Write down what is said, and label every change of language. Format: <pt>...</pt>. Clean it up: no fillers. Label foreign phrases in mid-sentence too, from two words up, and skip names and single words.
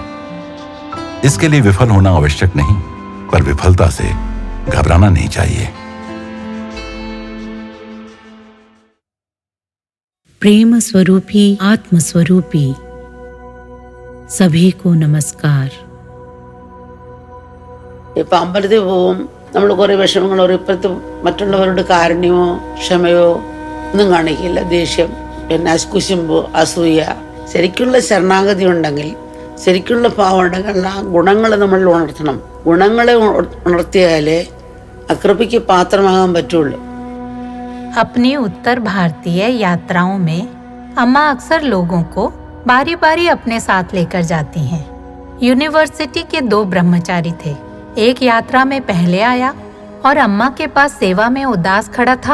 <hi>इसके लिए विफल होना आवश्यक नहीं, पर विफलता से घबराना नहीं चाहिए। प्रेम स्वरूपी आत्म स्वरूपी सभी को नमस्कार।</hi> <ml>ഇപ്പൊ അമ്പലത്തിൽ പോവും, നമ്മൾ കുറെ വിഷമങ്ങൾ പറയും. ഇപ്പോഴത്തെ മറ്റുള്ളവരുടെ കാരുണ്യമോ ക്ഷമയോ ഒന്നും കാണിക്കില്ല. ദേഷ്യം, പിന്നെ കുശുമ്പ്, അസൂയ. ശരിക്കുള്ള ശരണാഗതി ഉണ്ടെങ്കിൽ, ശരിക്കുള്ള ഭാവം ഉണ്ടെങ്കിൽ ആ ഗുണങ്ങൾ നമ്മൾ ഉണർത്തണം. ഗുണങ്ങളെ ഉണർത്തിയാലേ അകൃപയ്ക്ക് പാത്രമാകാൻ പറ്റുള്ളൂ.</ml> <hi>अपनी उत्तर भारतीय यात्राओं में अम्मा अक्सर लोगों को बारी बारी अपने साथ लेकर जाती हैं। यूनिवर्सिटी के 2 ब्रह्मचारी थे। एक यात्रा में पहले आया और अम्मा के पास सेवा में उदास खड़ा था।</hi>